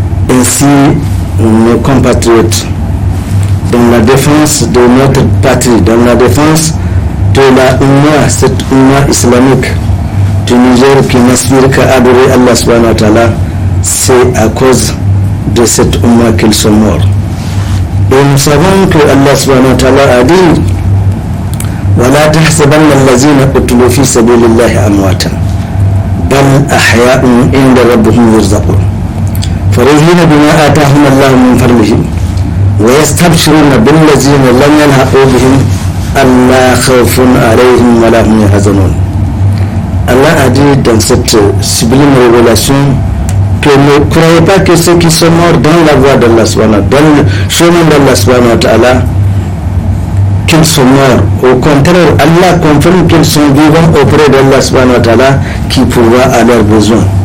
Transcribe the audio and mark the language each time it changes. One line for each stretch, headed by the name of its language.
French: Ainsi, nos compatriotes, dans la défense de notre patrie, dans la défense de la Ummah, cette Ummah islamique du Niger qui n'aspire qu'à adorer Allah subhanahu wa ta'ala, c'est à cause de cette Ummah qu'ils sont morts. Et nous savons que Allah subhanahu wa ta'ala a dit
Arabic: وَلَا تَحْسَبَنَّ الَّذِينَ قُتِلُوا فِي سَبِيلِ اللَّهِ أَمْوَاتًا بَلْ أَحْيَاءٌ عِندَ رَبِّهِمْ يُرْزَقُونَ فَرِحِينَ بِمَا آتَاهُمُ اللَّهُ مِنْ فَضْلِهِ وَيَسْتَبْشِرُونَ بِالَّذِينَ لَمْ يَلْحَقُوا بِهِمْ أَلَّا خَوْفٌ عَلَيْهِمْ وَلَا هُمْ يَحْزَنُونَ.
French: Allah a dit dans cette sublime révélation que ne croyez pas que ceux qui sont morts dans la voie d'Allah subhanahu, dans le chemin d'Allah subhanahu wa ta'ala, qu'ils sont morts. Au contraire, Allah confirme qu'ils sont vivants auprès d'Allah subhanahu wa ta'ala, qui pourvoit à leurs besoins.